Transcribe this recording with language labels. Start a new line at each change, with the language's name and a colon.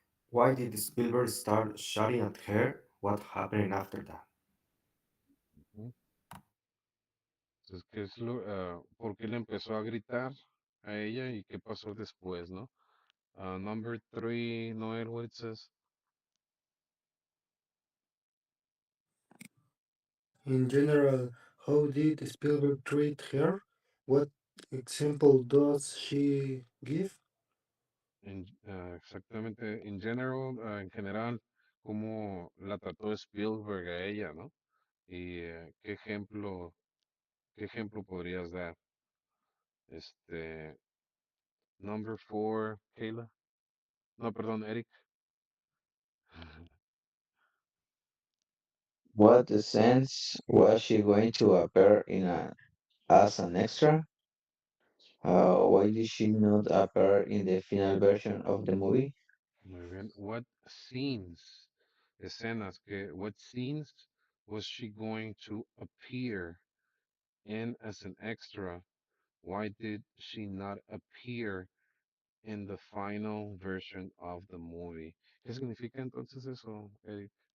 English: Why did Spielberg start shouting at her? What happened after that? Ujú.
Spanish: Entonces, ¿por qué le empezó a gritar a ella y qué pasó después, no?
English: Number three, Noel, what it says? In general, how did Spielberg treat her? What example does she give?
Spanish: Exactamente,
English: in general,
Spanish: en general, cómo la trató Spielberg a ella, ¿no? Y qué ejemplo podrías dar? Este,
English: number four,
Spanish: Kayla. No, perdón, Eric.
English: What sense was she going to appear as an extra? Why did she not appear in the final version of the movie?
Spanish: Muy bien.
English: What scenes,
Spanish: escenas,
English: what scenes was she going to appear in as an extra? Why did she not appear in the final version of the movie?
Spanish: ¿Qué significa entonces eso, Eric?